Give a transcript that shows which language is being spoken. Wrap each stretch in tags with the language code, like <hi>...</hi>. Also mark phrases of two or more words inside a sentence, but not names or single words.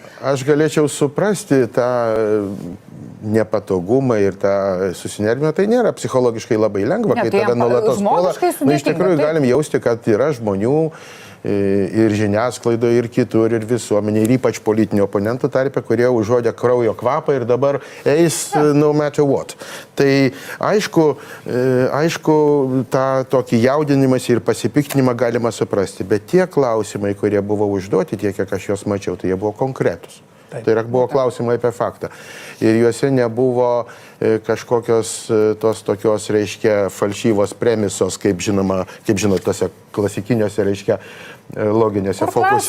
<lt>Aš galėčiau suprasti tą nepatogumą ir tą susinervimą, tai nėra psichologiškai labai lengva, kai tada nuolatos puola. Iš tikrųjų galim jausti, kad yra žmonių ir žiniasklaidoje, ir kitur, ir visuomenė, ir ypač politinių oponentų tarpe, kurie užuodė kraujo kvapą ir dabar eis</lt> <en>no matter what.</en> <lt>Tai aišku, tą tokį jaudinimąsi ir pasipiktinimą galima suprasti, bet tie klausimai, kurie buvo užduoti, tiek, kiek aš juos mačiau, tai jie buvo konkretus. Tai yra buvo klausimai apie faktą. Ir juose nebuvo kažkokios tos tokios, falšyvos premisos, kaip žinot, tose klasikiniuose, loginėse fokuсе.</lt>